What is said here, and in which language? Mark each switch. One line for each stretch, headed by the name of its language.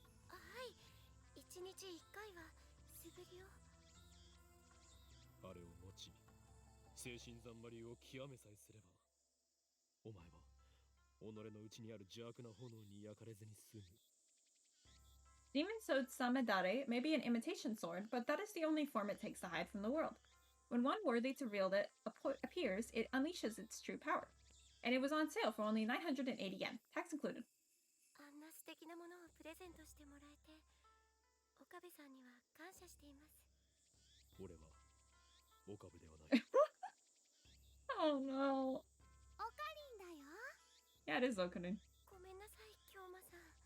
Japanese: はい、1日1回は素振りを。あれを持ち、精神ざんまりを極めさえすれば、お前は己の内にある邪悪な炎に焼かれずに済む。
English: Demon Sword Samedare may be an imitation sword, but that is the only form it takes to hide from the world. When one worthy to wield it appears, it unleashes its true power. And it was on sale for only 980 yen, tax included.
Japanese: あんな素敵なものをプレゼントしてもらえて、岡部さんには感謝しています。俺は岡部ではない。
English: Oh no.
Japanese: オカリンだよ。
English: Yeah, it is Okarin.
Japanese: ごめんなさい、京馬さん。